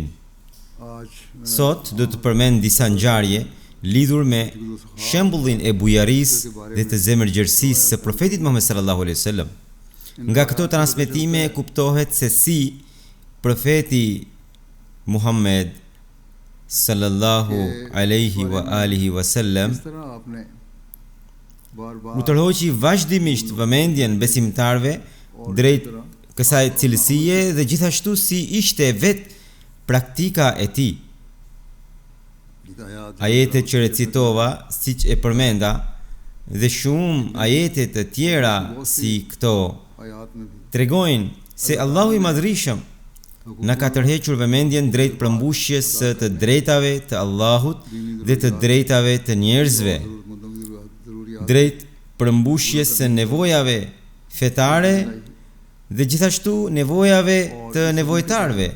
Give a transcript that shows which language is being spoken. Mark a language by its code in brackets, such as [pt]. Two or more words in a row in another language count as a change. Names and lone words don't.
[sq] Sot do të përmend disa ngjarje lidhur me shembullin e bujarisë dhe të zemërgjërësisë së profetit Muhammed [ar] sallallahu alaihi wasallam. [sq] Nga këto transmetime kuptohet se si profeti Muhammed [ar] sallallahu alaihi wa alihi wasallam [sq] u tërhoqi vazhdimisht vëmendjen besimtarve drejt kësaj cilësie dhe gjithashtu si ishte vetë praktika e tij. Ajetet që recitova, siç e përmenda, dhe shumë ajete të tjera si këto tregojnë se Allahu I Madhrishëm na ka tërhequr vëmendjen drejt përmbushjes së të drejtave të Allahut dhe të drejtave të njerëzve, drejt përmbushjes së nevojave fetare dhe gjithashtu nevojave të nevojtarve.